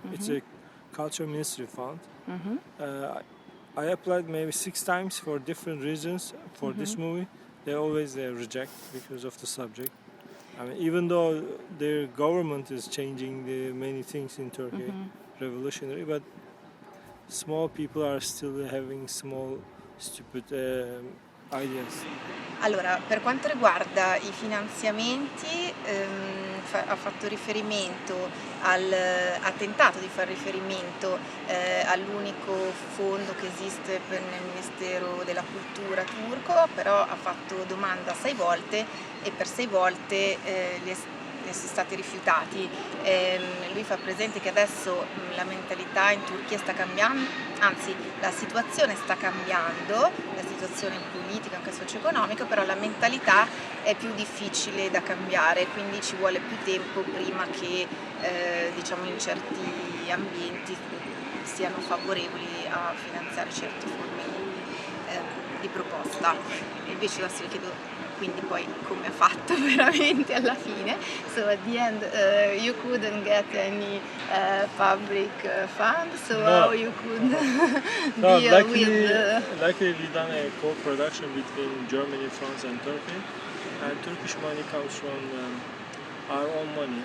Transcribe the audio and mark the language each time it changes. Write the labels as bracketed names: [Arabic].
[English] It's a culture ministry fund. I applied maybe 6 times for different reasons for this movie. They always reject because of the subject. I mean, even though their government is changing many things in Turkey, revolutionary, but small people are still having small, stupid ideas. [Italian] Allora, per quanto riguarda i finanziamenti, ha fatto riferimento ha tentato di fare riferimento all'unico fondo che esiste nel Ministero della Cultura turco, però ha fatto domanda 6 volte e per 6 volte ne sono stati rifiutati. Lui fa presente che adesso la mentalità in Turchia sta cambiando, anzi la situazione sta cambiando, la situazione politica anche socio-economica, però la mentalità è più difficile da cambiare, quindi ci vuole più tempo prima che diciamo in certi ambienti siano favorevoli a finanziare certe forme di proposta. Invece adesso le chiedo quindi poi come ha fatto veramente alla fine. [English] So at the end you couldn't get any public fund, so No. how you could No, deal luckily we done a co-production between Germany, France and Turkey, and Turkish money comes from our own money.